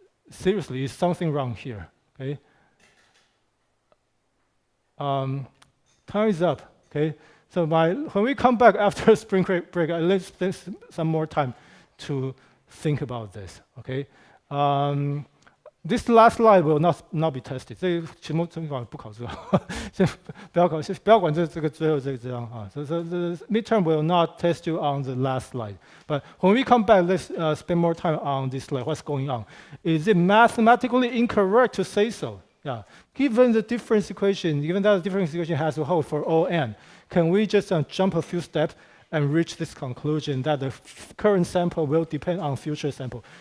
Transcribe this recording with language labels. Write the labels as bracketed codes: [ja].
[en] Seriously, is something wrong here? Okay. Time is up. Okay. So when we come back after spring break, let's spend some more time to think about this. Okay. This last slide will not be tested. [zh] 这个期末中考不考这个，先不要考，先不要管这个最后这样啊。 [en] So the midterm will not test you on the last slide. But when we come back, let's spend more time on this slide. What's going on? Is it mathematically incorrect to say so? Yeah. Given the difference equation, given that the difference equation has to hold for all n, can we just jump a few steps and reach this conclusion that the current sample will depend on future sample?